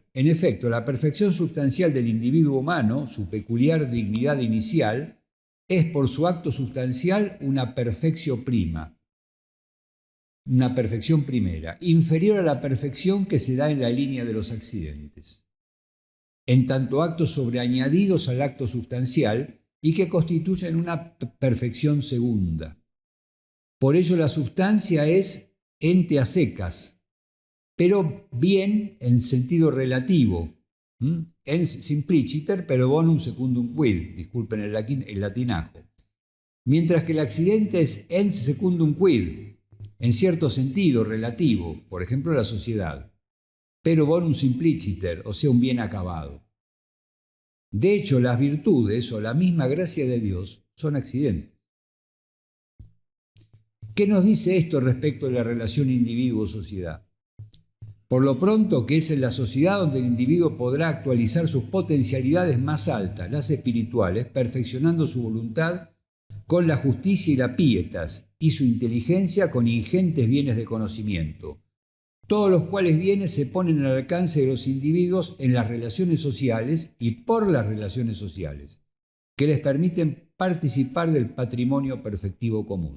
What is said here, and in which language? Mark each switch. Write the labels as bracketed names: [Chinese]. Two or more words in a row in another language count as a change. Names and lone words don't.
[Spanish] En efecto, la perfección sustancial del individuo humano, su peculiar dignidad inicial, es por su acto sustancial una perfección prima, una perfección primera, inferior a la perfección que se da en la línea de los accidentes, en tanto actos sobreañadidos al acto sustancial y que constituyen una perfección segunda. Por ello la sustancia es ente a secas, pero bien en sentido relativo, [Latin] ens simpliciter [Spanish] pero [Latin] bonum secundum quid, [Spanish] disculpen el latinajo, mientras que el accidente es [Latin] ens secundum quid, [Spanish] en cierto sentido relativo, por ejemplo la sociedad, pero [Latin] bonum simpliciter, [Spanish] o sea, un bien acabado. De hecho, las virtudes o la misma gracia de Dios son accidentes. ¿Qué nos dice esto respecto de la relación individuo-sociedad? Por lo pronto, que es en la sociedad donde el individuo podrá actualizar sus potencialidades más altas, las espirituales, perfeccionando su voluntad con la justicia y la pietas, y su inteligencia con ingentes bienes de conocimiento, todos los cuales bienes se ponen al alcance de los individuos en las relaciones sociales y por las relaciones sociales, que les permiten participar del patrimonio perfectivo común.